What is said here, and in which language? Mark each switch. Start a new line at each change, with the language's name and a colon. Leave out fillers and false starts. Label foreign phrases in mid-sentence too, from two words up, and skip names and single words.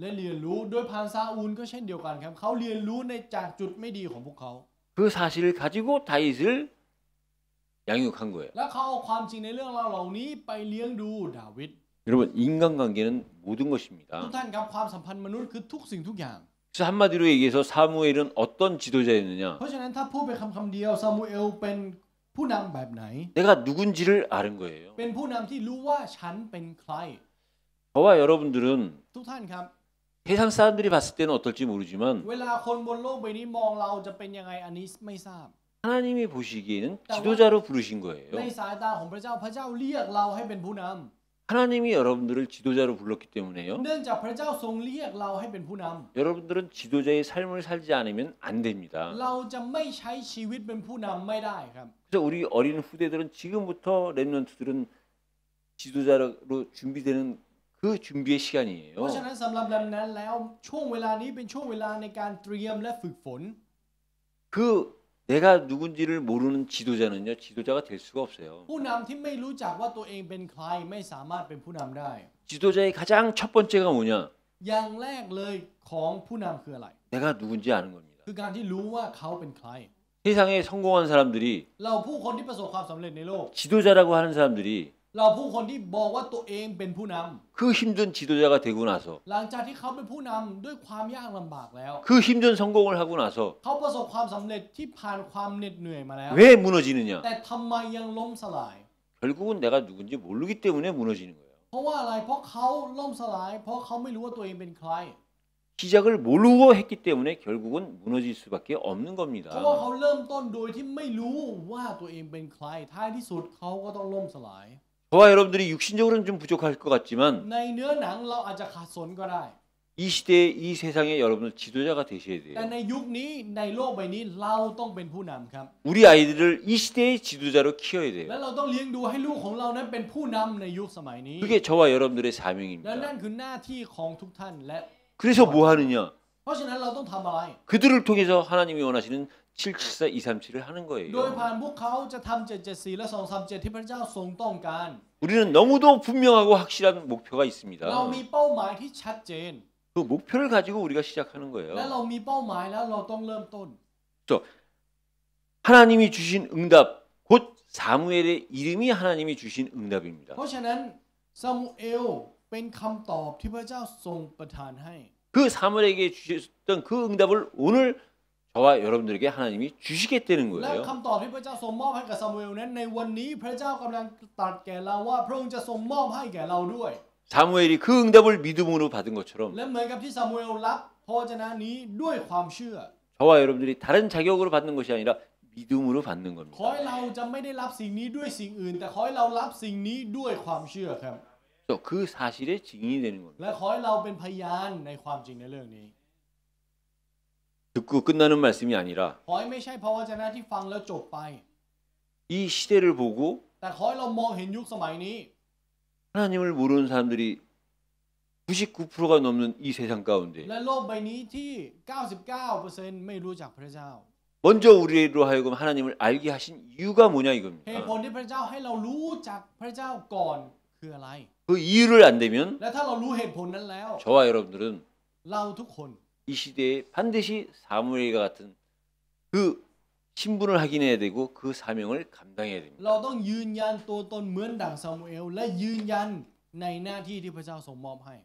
Thai: และเรียนรู้โดยผ่านซาอูลก็เช่นเดียวกันครับเขาเรียนรู้ในจากจุดไม่ดีของพวกเขา
Korean: 그 사실을 가지고 다윗을 양육한 거예요.
Thai: และเขาเอาความจริงในเรื่องราวเหล่านี้ไปเลี้ยงดูดาวิด
Korean: 여러분 인간관계는 모든
Thai: ทุก
Korean: 것입니다.
Thai: ท่านครับความสัมพันธ์มนุษย์คือทุกสิ่งทุกอย่าง
Korean: 그래서 한마디로 얘기해서 사무엘은 어떤 지도자였느냐?
Thai: เพราะฉะนั้นถ้าพูดไปคำเดียวซามูเอลเป็นผู้นำแบบไหน
Korean: 내가 누군지를 아는 거예요.
Thai: เป็นผู้นำที่รู้ว่าฉันเป็นใคร
Korean: 저와 여러분들은
Thai: ทุกท่านครับ
Korean: 세상 사람들이 봤을 때는 어떨지 모르지만
Thai: เวลาคนบนโลกใบนี้มองเราจะเป็นยังไงอันนี้ไม่ทราบ
Korean: 하나님이 보시기에는 지도자로 부르신
Thai: ใน
Korean: 거예요.
Thai: สายตาของพระเจ้าพระเจ้าเรียกเราให้เป็นผู้นำ
Korean: 하나님이 여러분들을 지도자로 불렀기 때문에요.
Thai: เนื่องจากพระเจ้าทรงเรียกเราให้เป็นผู้นำ
Korean: 여러분들은 지도자의 삶을 살지 않으면 안 됩니다.
Thai: เราจะไม่ใช้ชีวิตเป็นผู้นำไม่ได้ครับ
Korean: 그래서 우리 어린 후대들은 지금부터 랩런트들은 지도자로 준비되는 그 준비의
Thai: เพ
Korean: 시간이에요.
Thai: ราะฉะนั้นสำหรับแบบนั้นแล้วช่วงเวลานี้เป็นช่วงเวลาในการเตรียมและฝึกฝน
Korean: 그 내가 누군지를 모르는 지도자는요 지도자가 될 수가 없어요.
Thai: ผู้นำที่ไม่รู้จักว่าตัวเองเป็นใครไม่สามารถเป็นผู้นำได้
Korean: 지도자의 가장 첫 번째가 뭐냐?
Thai: อย่างแรกเลยของผู้นำคืออะไร
Korean: 내가 누군지 아는 겁니다.
Thai: คือการที่รู้ว่าเขาเป็นใคร
Korean: 세상에 성공한 사람들이
Thai: เราผู้คนที่ประสบความสำเร็จในโลก
Korean: 지도자라고 하는 사람들이
Thai: เราผู้คนที่บอกว่าตัวเองเป็นผู้นำ
Korean: 그 힘든 지도자가 되고 나서
Thai: หลังจากที่เขาเป็นผู้นำด้วยความยากลำบากแล้ว
Korean: 그 힘든 성공을 하고 나서
Thai: เขาประสบความสำเร็จที่ผ่านความเหน็ดเหนื่อยมาแล้ว
Korean: 왜 무너지느냐?
Thai: แต่ทำไมยังล้มสลาย
Korean: 결국은 내가 누군지 모르기 때문에 무너지는 거예요.
Thai: เพราะว่าอะไรเพราะเขาล่มสลาย เพราะเขาไม่รู้ว่าตัวเองเป็นใคร
Korean: 시작을 모르고 했기 때문에 결국은 무너질 수밖에 없는
Thai: เพราะ
Korean: 겁니다.
Thai: ว่าเขาเริ่มต้นโดยที่ไม่รู้ว่าตัวเองเป็นใครท้ายที่สุดเขาก็ต้องล่มสลาย
Korean: 저와 여러분들이 육신적으로는 좀 부족할 것 같지만
Thai: ในเนื้อหนังเราอาจจะขาดสนก็ได้
Korean: 이 시대에 이 세상에 여러분들 지도자가 되셔야
Thai: แต่
Korean: 돼요.
Thai: ในยุคนี้ในโลกใบนี้เราต้องเป็นผู้นำครับ
Korean: 우리 아이들을 이 시대의 지도자로 키워야
Thai: และ
Korean: 돼요.
Thai: เราต้องเลี้ยงดูให้ลูกของเรานั้นเป็นผู้นำในยุคสมัยนี้
Korean: 그게 저와 여러분들의
Thai: และ
Korean: 사명입니다.
Thai: นั่นคือหน้าที่ของทุกท่านและ
Korean: 그래서 뭐 하느냐?
Thai: เพราะฉะนั้นเราต้องทำอะไร
Korean: 그들을 통해서 하나님이 원하시는 774, 237을 하는
Thai: โดย
Korean: 거예요.
Thai: ผ่านพวกเขาจะทำ774และ237ที่พระเจ้าทรงต้องการ
Korean: 우리는 너무도 분명하고 확실한 목표가
Thai: เรา
Korean: 있습니다.
Thai: มีเป้าหมายที่ชัดเจน
Korean: 그 목표를 가지고 우리가 시작하는
Thai: และ
Korean: 거예요.
Thai: เรามีเป้าหมายแล้วเราต้องเริ่มต้น
Korean: 하나님이 주신 응답 곧 사무엘의 이름이 하나님이 주신 응답입니다.
Thai: เพราะฉะนั้นซามูเอลเป็นคำตอบที่พระเจ้าทรงประทานให้
Korean: 그 사무엘에게 주셨던 그 응답을 오늘 저와 여러분들에게 하나님이 주시겠다는
Thai: และ
Korean: 거예요.
Thai: คำตอบที่พระเจ้าทรงมอบให้กับซามูเอลนั้นในวันนี้พระเจ้ากำลังตรัสแก่เราว่าพระองค์จะทรงมอบให้แก่เราด้วย
Korean: 사무엘이 그 응답을 믿음으로 받은 것처럼
Thai: และเหมือนกับที่ซามูเอลรับพระวจนะนี้ด้วยความเชื่อ
Korean: 저와 여러분들이 다른 자격으로 받는 것이 아니라 믿음으로 받는
Thai: ขอ
Korean: 겁니다.
Thai: ให้เราจะไม่ได้รับสิ่งนี้ด้วยสิ่งอื่น แต่ขอให้เรารับสิ่งนี้ด้วยความเชื่อครับ
Korean: 또 그 사실의 증인이 되는 겁니다.
Thai: และขอให้เราเป็นพยานในความจริงในเรื่องนี้
Korean: 듣고 끝나는 말씀이 아니라
Thai: ขอให้ไม่ใช่พระวจนะที่ฟังแล้วจบไป
Korean: 이 시대를 보고
Thai: แต่ขอให้เรามองเห็นยุคสมัยนี้
Korean: 하나님을 모르는 사람들이 99%가 넘는 이 세상 가운데
Thai: และโลกใบนี้ที่ 99% ไม่รู้จักพระเจ้า
Korean: 먼저 우리로 하여금 하나님을 알게 하신 이유가 뭐냐
Thai: เหตุผ
Korean: 이겁니다.
Thai: ลที่พระเจ้าให้เรารู้จักพระเจ้าก่อนคืออะไร
Korean: 그 이유를 안 되면
Thai: และถ้าเรารู้เหตุผลนั้นแล้ว
Korean: 저와 여러분들은
Thai: เราทุกคน
Korean: 이 시대에 반드시 사무엘과 같은 그 신분을 확인해야 되고 그 사명을 감당해야
Thai: เรา
Korean: 됩니다.
Thai: ต้องยืนยันตัวตนเหมือนดั่งซามูเอลและยืนยันในหน้าที่ที่พระเจ้าทรงมอบให้